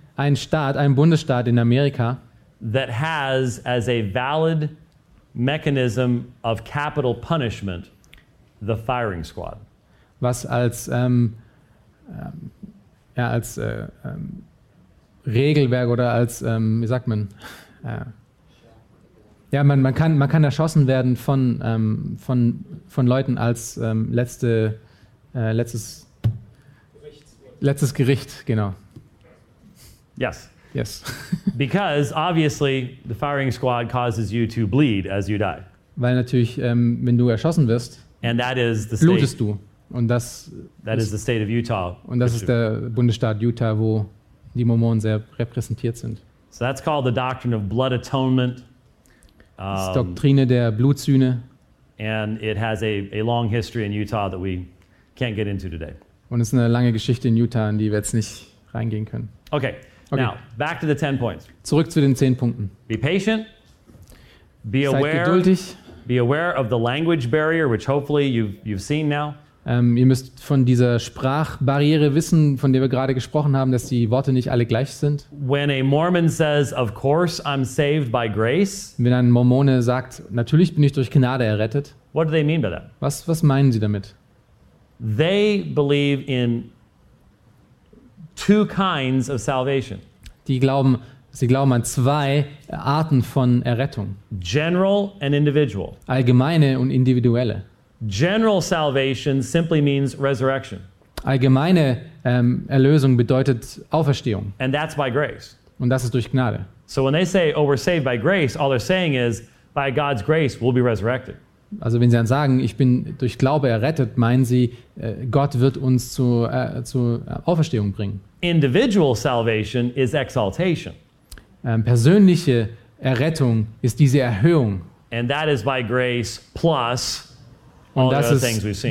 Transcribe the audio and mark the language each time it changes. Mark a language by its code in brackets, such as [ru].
[de] ein Staat, ein Bundesstaat in Amerika, [en] that has as a valid mechanism of capital punishment the firing squad. [de] Was als ja als Regelwerk oder als wie sagt man? Ja, man kann erschossen werden von Leuten als letztes Gericht, genau. [en] Yes. Yes. Because obviously the firing squad causes you to bleed as you die. [de] Weil natürlich wenn du erschossen wirst, [en] and that is the blutest state. [de] Du. Und das [en] that ist, is the state of Utah. [de] Und das ist der Bundesstaat Utah, wo die Mormonen sehr repräsentiert sind. [en] So that's called the doctrine of blood atonement. [de] Das ist Doktrine der Blutsühne. [en] And it has a long history in Utah that we can't get into today. [de] Und es ist eine lange Geschichte in Utah, in die wir jetzt nicht reingehen können. [en] Okay. Okay. Now, back to the 10 points. [de] Zurück zu den 10 Punkten. [en] Be patient. Be [de] Seid [en] aware. [de] Geduldig. [en] Be aware of the language barrier, which hopefully you've seen now. [de] Ihr müsst von dieser Sprachbarriere wissen, von der wir gerade gesprochen haben, dass die Worte nicht alle gleich sind. [en] When a Mormon says, "Of course I'm saved by grace." [de] Wenn ein Mormone sagt, natürlich bin ich durch Gnade errettet. [en] What do they mean by that? [de] Was meinen sie damit? [en] They believe in two kinds of salvation. [de] Sie glauben an zwei Arten von Errettung. [en] General and individual. [de] Allgemeine und individuelle. [en] General salvation simply means resurrection. [de] Allgemeine Erlösung bedeutet Auferstehung. [en] And that's by grace. [de] Und das ist durch Gnade. [en] So when they say, "Oh, we're saved by grace," all they're saying is, by God's grace, we'll be resurrected. [de] Also wenn sie dann sagen, ich bin durch Glaube errettet, meinen sie, Gott wird uns zur Auferstehung bringen. [en] Individual salvation is exaltation. [de] Persönliche Errettung ist diese Erhöhung. [en] And that is by grace plus all [de] und das [en] the other things we've seen.